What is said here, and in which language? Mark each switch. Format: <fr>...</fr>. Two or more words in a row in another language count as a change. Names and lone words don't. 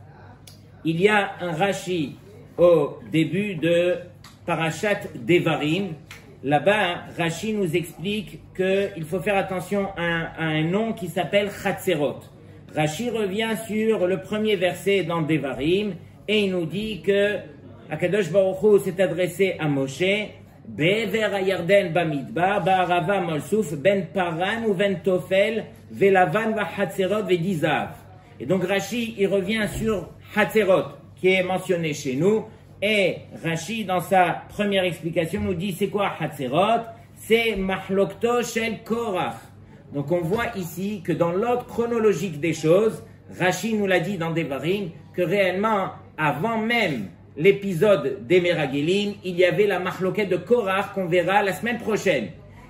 <fr>Il y a un Rashi au début de Parashat Devarim. Là-bas, Rashi nous explique qu'il faut faire attention à un nom qui s'appelle Hatzerot. Rashi revient sur le premier verset dans Devarim et il nous dit que</fr> <he>הקדוש ברוך הוא</he> <fr>s'est adressé à Moshe,</fr> <he>בעבר הירדן במדבר, בערבה מול סוף, בין פארן ובין תופל, ולבן וחצרות ודי זהב.</he> <fr>Et donc Rashi, il revient sur Hatzerot, qui est mentionné chez nous. Et Rashi, dans sa première explication, nous dit c'est quoi Hatzerot? C'est</fr> <he>מחלוקתו של קורח.</he> <fr>Donc on voit ici que dans l'ordre chronologique des choses, Rashi nous l'a dit dans Devarim, que réellement, avant même l'épisode des Meragelim, il y avait la Mahloket de Korach qu'on verra la semaine prochaine.</fr>